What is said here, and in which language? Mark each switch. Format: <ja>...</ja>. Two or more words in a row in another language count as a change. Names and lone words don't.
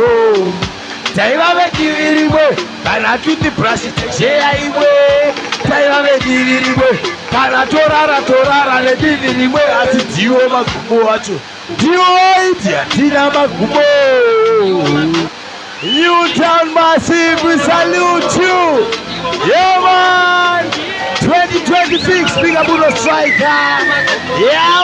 <sn>Taiva vedivi rimwe kana tuti brashi techeya imwe, taiva vedivi rimwe kana torara nedivi rimwe, asi ndiwo magumbo acho, ndiwo waiti hatina magumbo.</sn> <en>Newtown Massive, we salute you. Yeah man, 2026 Big Abuno Striker. Yeah.</en>